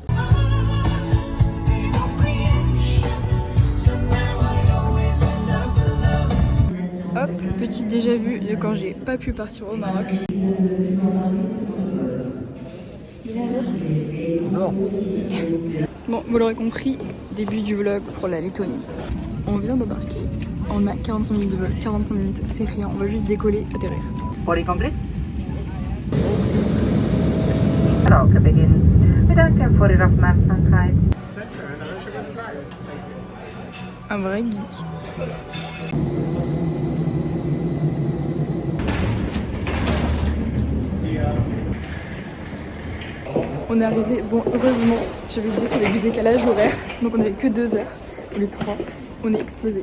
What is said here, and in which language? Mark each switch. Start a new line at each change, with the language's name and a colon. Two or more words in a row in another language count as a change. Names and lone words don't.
French: Hop, petit déjà vu de quand j'ai pas pu partir au Maroc. Non. Bon, vous l'aurez compris, début du vlog pour la Lettonie. On vient d'embarquer, on a 45 minutes de vol, 45 minutes, c'est rien, on va juste décoller, atterrir. Pour les complets.
English: Karaoke begin.
Dutch: We danken voor uw opmerkzaamheid.
French: Un vrai geek. On est arrivé, bon heureusement, j'avais oublié qu'il y avait du décalage horaire, donc on avait que 2 heures, au lieu de 3, on est explosé.